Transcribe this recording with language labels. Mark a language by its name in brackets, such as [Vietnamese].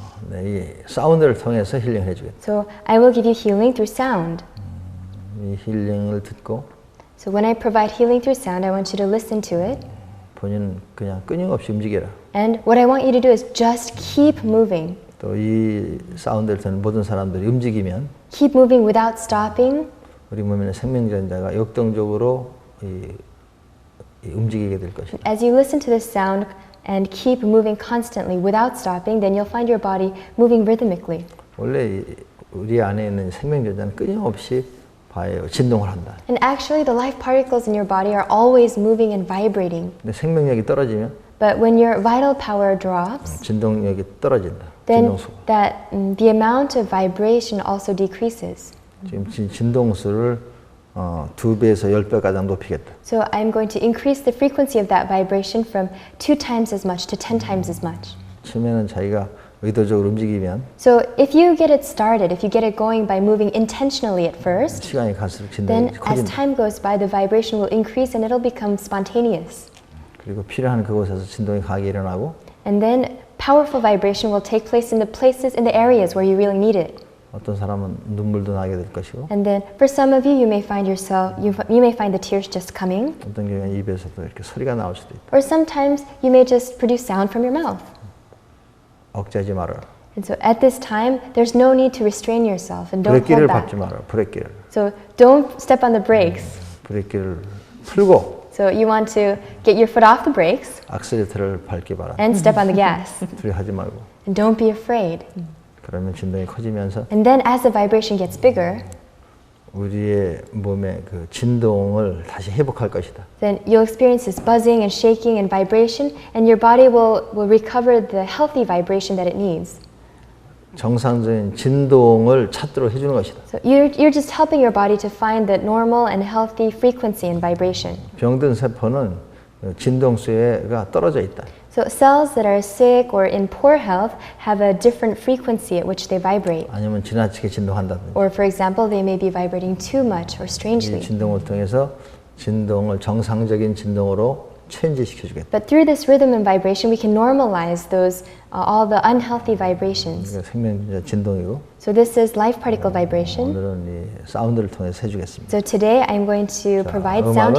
[Korean] 네, 이 사운드를 통해서 힐링을 해주겠다. [English] So I will give you healing through sound. [Korean] 이 힐링을 듣고 [English] So when I provide healing through sound, I want you to listen to it. [Korean] 본인은 그냥 끊임없이 움직여라. [English] And what I want you to do is just keep moving. [Korean] 또 이 사운드를 듣는 모든 사람들이 움직이면 [English] Keep moving without stopping. [Korean] 우리 몸에 있는 생명전자가 역동적으로 움직이게 될 것이다. [English] As you listen to this sound and keep moving constantly without stopping, then you'll find your body moving rhythmically. [Korean] 원래 우리 안에 있는 생명전자는 끊임없이 진동을 한다. [English] And actually, the life particles in your body are always moving and vibrating. [Korean] 근데 생명력이 떨어지면 [English] But when your vital power drops, [Korean] 진동력이 떨어진다. [English] then [Korean] 진동수가. [English] the amount of vibration also decreases. [Korean] 지금 진동수를 2배에서 10배 가량 높이겠다. [English] So I'm going to increase the frequency of that vibration from 2 times as much to 10 times as much. [Korean] 처음에는 자기가 의도적으로 움직이면 [English] So if you get it started, if you get it going by moving intentionally at first, [Korean] 시간이 갈수록 [English] then as [Korean] 커진다. [English] time goes by, the vibration will increase and it'll become spontaneous. [Korean] 그리고 필요한 그곳에서 진동이 강하게 일어나고 [English] And then powerful vibration will take place in the areas where you really need it. [Korean] 어떤 사람은 눈물도 나게 될 것이고 [English] And then for some of you, you may find the tears just coming. [Korean] 어떤 경우에는 입에서도 이렇게 소리가 나올 수도 있다. [English] Or sometimes you may just produce sound from your mouth. [Korean] 억제하지 말아라. [English] And so at this time, there's no need to restrain yourself and don't [Korean] 브레이크를 [English] hold back. [Korean] 밟지 마라. 브레이크를. [English] So don't step on the brakes. [Korean] 브레이크를 풀고 [English] So you want to get your foot off the brakes [Korean] 악셀레터를 밟기 바라. [English] and step on the gas. [Korean] 두려워하지 말고. [English] And don't be afraid. [Korean] 그러면 진동이 커지면서 [English] And then as the vibration gets bigger, [Korean] 우리의 몸의 그 진동을 다시 회복할 것이다. [English] then you'll experience this buzzing and shaking and vibration, and your body will recover the healthy vibration that it needs. [Korean] 정상적인 진동을 찾도록 해주는 것이다. [English] So you're just helping your body to find the normal and healthy frequency and vibration. [Korean] 병든 세포는 진동수가 떨어져 있다. [English] So cells that are sick or in poor health have a different frequency at which they vibrate. [Korean] 아니면 지나치게 진동한다든지. [English] Or for example, they may be vibrating too much or [Korean] 이 [English] strangely. [Korean] 진동을 통해서 진동을 정상적인 진동으로 체인지시켜 주겠다. [English] But through this rhythm and vibration, we can normalize those all the unhealthy vibrations. [Korean] 이게 생명자 진동이고 [English] So this is life particle vibration. [Korean] 오늘은 이 사운드를 통해서 해주겠습니다. [English] So today I'm going to provide sound